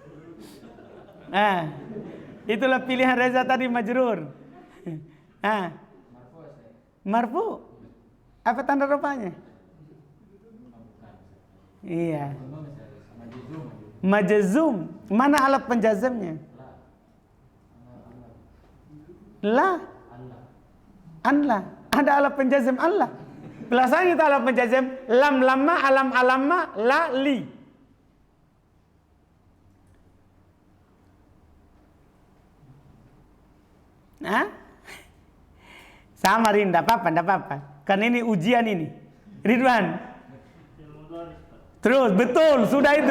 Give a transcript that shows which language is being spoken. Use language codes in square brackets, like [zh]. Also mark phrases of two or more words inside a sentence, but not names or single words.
[id] Itulah pilihan Reza tadi, majrur. Marfu. Apa tanda rupanya? Iya. Majzum. Mana alat penjazamnya? La. Anla. Ada alat penjazam Allah. Belasannya itu alat penjazam [ar] lam lamma alam alamma la li. [id] Sama Rin, enggak apa-apa. Kan ini ujian ini. Ridwan. Terus, betul, sudah itu.